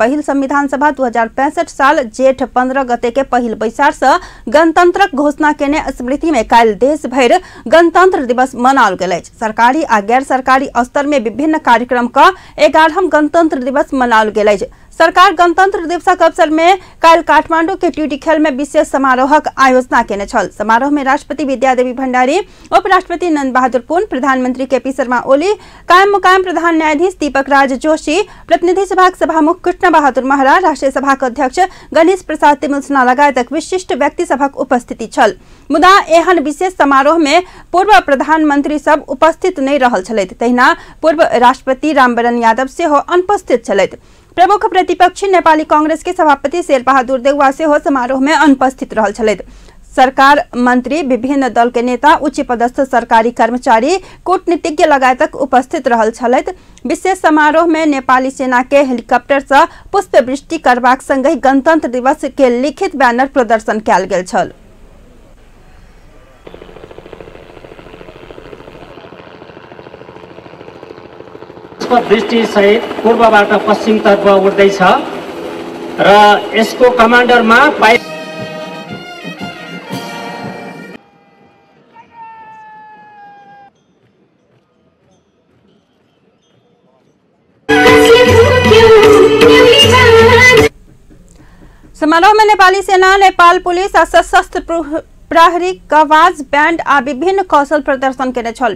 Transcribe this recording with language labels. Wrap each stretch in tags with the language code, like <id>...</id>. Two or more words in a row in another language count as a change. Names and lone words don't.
<mai>पहिल संविधान सभा 2065 साल जेठ 15 गते के पहिल बैसार से गणतंत्रक घोषणा केने स्मृति में काल्हि देश भरि गणतंत्र दिवस मनाओल गेल अछि। सरकारी आ गैर सरकारी स्तर में विभिन्न कार्यक्रम का 11वां गणतंत्र दिवस मनाओल गेल अछि। सरकार गणतंत्र दिवसक अवसर में काल्हि काठमांडू के ट्यूटी खेल में विशेष समारोहक आयोजना केने छल। समारोह में राष्ट्रपति विद्यादेवी भंडारी, उपराष्ट्रपति नंद बहादुर पुन, प्रधानमंत्री केपी शर्मा ओली, कायम मुकायम प्रधान न्यायाधीश दीपक राज जोशी, प्रतिनिधि सभाक सभामुख कृष्ण बहादुर महरा, राष्ट्रीय सभाक अध्यक्ष गणेश प्रसाद तिमुलसिन्हा लगायत विशिष्ट व्यक्ति सभक उपस्थिति छल। मुदा एहन विशेष समारोह में पूर्व प्रधानमंत्री सब उपस्थित नहीं रहल छलैथ। तहिना पूर्व राष्ट्रपति रामवरण यादव सेहो अनुपस्थित छलैथ। प्रमुख प्रतिपक्षी नेपाली कांग्रेस के सभापति शेरबहादुर देउवा सेहो समारोह में अनुपस्थित रहल छलैथ। सरकार मंत्री, विभिन्न दल के नेता, उच्च पदस्थ सरकारी कर्मचारी, कूटनीतिज्ञ लगायतक उपस्थित रहल छलैथ। विशेष समारोह में नेपाली सेना के हेलीकॉप्टर से पुष्प वृष्टि करबाक संगहि गणतंत्र दिवस के लिखित बैनर प्रदर्शन कयल गेल छल।</mai> <ne>दृष्टि सहित पूर्वबाट पश्चिमतर्फ उड्दैछ र यसको कमान्डरमा</ne> <mai>समारोह में नेपाली सेना, नेपाल पुलिस आ सशस्त्र प्रहरी, कवाज, बैंड आ विभिन्न कौशल प्रदर्शन केने छल।</mai>